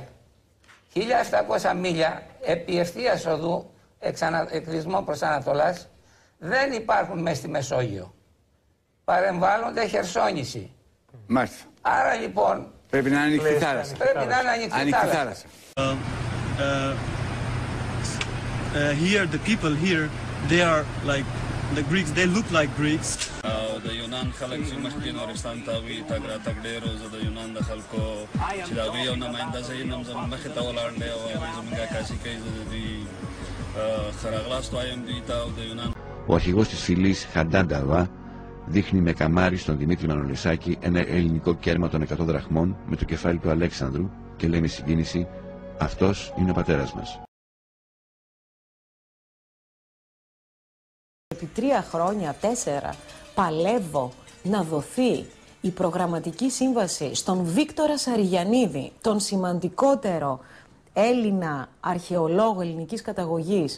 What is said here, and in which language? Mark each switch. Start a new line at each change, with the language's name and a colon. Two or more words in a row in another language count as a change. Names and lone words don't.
Greek: 1.700 μίλια επί ευθείας οδού, εκδισμόν προς Ανατολάς, δεν υπάρχουν μέσα στη Μεσόγειο. Παρεμβάλλονται χερσόνηση. Μάλιστα. Άρα λοιπόν πρέπει να είναι ανοιχτή θάλασσα. Πρέπει να είναι ανοιχτή θάλασσα.
English: Here, the people here, they are like the Greeks. They look like Greeks.
Pashto: د یونان خلک چې مخکې نورستان ته وي تګ راتګ ډېر و. زه د یونان د خلکو چې د هغوی یو نماینده زه یم زموږ مخې ته ولاړ دی او هغوی زموږ عکاسي کوي. زه د دوی ښه راغلاست وایم دوی ته او د یونان.
Greek: Ο αρχηγός της φυλής Χαντάνταβα δείχνει με καμάρι στον Δημήτρη Μανολισάκη ένα ελληνικό κέρμα των 100 δραχμών με το κεφάλι του Αλέξανδρου και λέει με συγκίνηση «Αυτός είναι ο πατέρας μας». Επί 3 χρόνια, 4, παλεύω να δοθεί η προγραμματική σύμβαση στον Βίκτορα Σαριγιαννίδη, τον σημαντικότερο Έλληνα αρχαιολόγο ελληνικής καταγωγής,